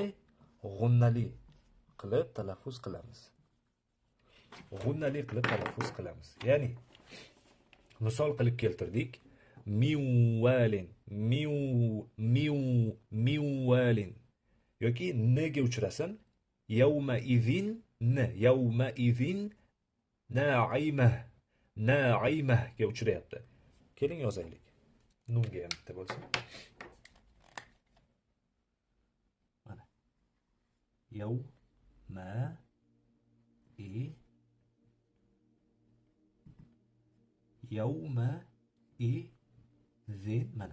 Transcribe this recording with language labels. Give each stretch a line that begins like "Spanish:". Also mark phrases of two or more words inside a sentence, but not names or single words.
Uzbek: G'unnali qilib talaffuz qilamiz. G'unnali qilib talaffuz qilamiz. Ya'ni misol qilib keltirdik. Miwalin, miwalin yoki n ga uchrasin.
Arabic: Yawma idhin n, yawma idhin na'imah, na'imah
Uzbek: ga uchrayapti. Keling yozaylik. Nunga ham bitta bo'lsin. Mana.
Arabic: Yawma idhin, mana.